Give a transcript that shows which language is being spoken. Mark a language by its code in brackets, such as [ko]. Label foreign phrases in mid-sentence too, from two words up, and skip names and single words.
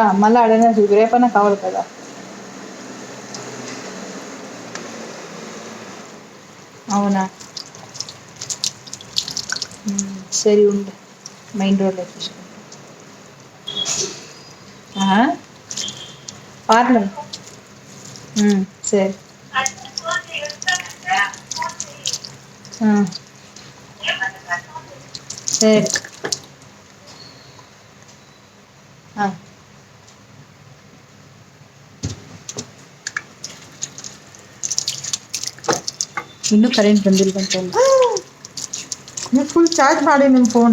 [te] మళ్ళీ అడైనా రేపైనా కావాలి కదా. అవునా సరే ఉండు, మెయిన్ రోడ్లో చూసుకుంటా. పార్లర్ సరే. [kn] సరే ಇನ್ನೂ ಕರೆಂಟ್ ಬಂದಿಲ್ವಂತ. ನೀವು [en] full charge [kn] ಮಾಡಿ ನಿಮ್ಮ ಫೋನ್.